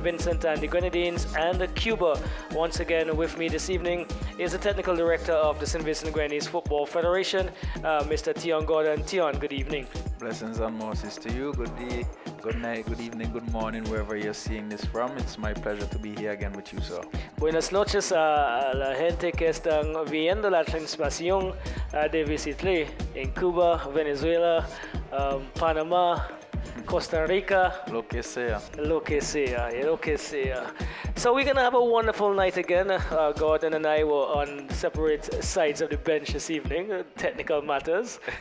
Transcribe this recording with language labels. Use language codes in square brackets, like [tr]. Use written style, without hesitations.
[en] Vincent and the Grenadines and Cuba. Once again with me this evening is the technical director of the St. Vincent Grenadines Football Federation, Mr. Tion Gordon. Tion, good evening. Blessings and mercies to you. Good day, good night, good evening, good morning, wherever you're seeing this from. It's my pleasure to be here again with you, sir. [es] Buenas noches a la gente que están viendo la transmisión de VC3 en Cuba, Venezuela, Panamá, Costa Rica. Lo que sea. Lo que sea, lo que sea. [en] So we're going to have a wonderful night again. Gordon and I were on separate sides of the bench this evening, technical matters.